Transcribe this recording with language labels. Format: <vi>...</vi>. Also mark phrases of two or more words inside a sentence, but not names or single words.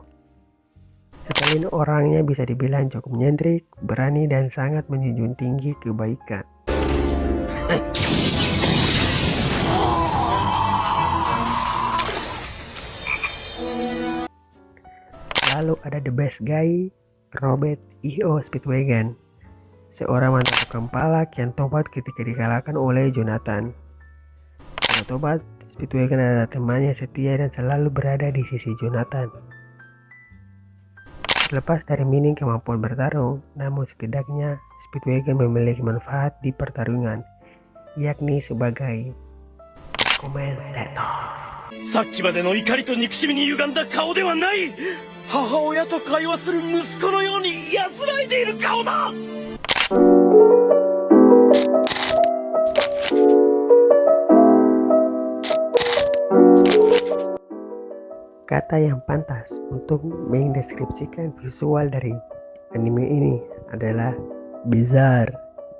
<id>Zeppeli ini orangnya bisa dibilang cukup nyentrik, berani, dan sangat menjunjung tinggi kebaikan. Lalu ada</id> <en>the best guy,</en> <id>Robert E.O. Speedwagon, seorang mantan tukang palak yang tobat ketika dikalahkan oleh Jonathan. Setelah tobat, Speedwagon adalah temannya setia dan selalu berada di sisi Jonathan. Terlepas dari minim kemampuan bertarung, namun setidaknya Speedwagon memiliki manfaat di pertarungan, yakni sebagai komentator.</id> <ja>さっきまでの怒りと憎しみに歪んだ顔ではない。母親と会話する息子のように安らいでいる顔だ。</ja> <id>Kata yang pantas untuk mendeskripsikan visual dari anime ini adalah bizarre.</id>